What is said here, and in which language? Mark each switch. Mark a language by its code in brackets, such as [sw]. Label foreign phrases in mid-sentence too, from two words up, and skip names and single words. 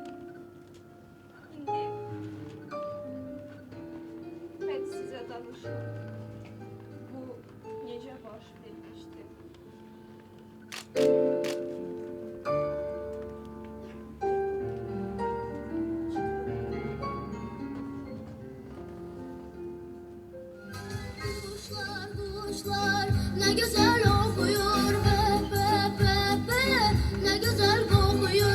[az] İndi mən sizə danışım. Bu necə baş vermişdi? [tr] Kuşlar, kuşlar ne güzel okuyor be be be be, ne güzel kokuyor.